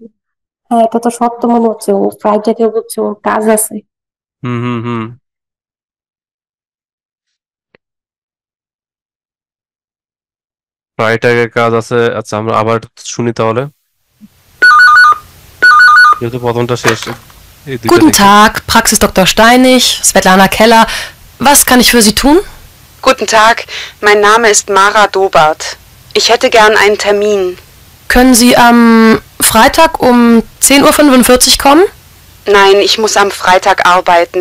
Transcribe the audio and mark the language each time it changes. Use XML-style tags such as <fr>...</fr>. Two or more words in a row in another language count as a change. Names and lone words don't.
<bn>হ্যাঁ, এটা তো সত্য মনে হচ্ছে, ও ফ্রাইডে বলছে ওর কাজ আছে। হুম হুম হুম। ফ্রাইটাগের কাজ আছে। আচ্ছা, আমরা আবার শুনি তাহলে, যেহেতু প্রথমটা শেষ, এই দুইটা</bn> <de>Guten</de> <bn>দেখি।</bn> <de>Tag, Praxis Dr. Steinig, Svetlana Keller. Was kann ich für Sie tun? Guten Tag, mein Name ist Mara Dobart. Ich hätte gern einen Termin. Können Sie am Freitag um 10:45 Uhr kommen? Nein, ich muss am Freitag arbeiten.</de>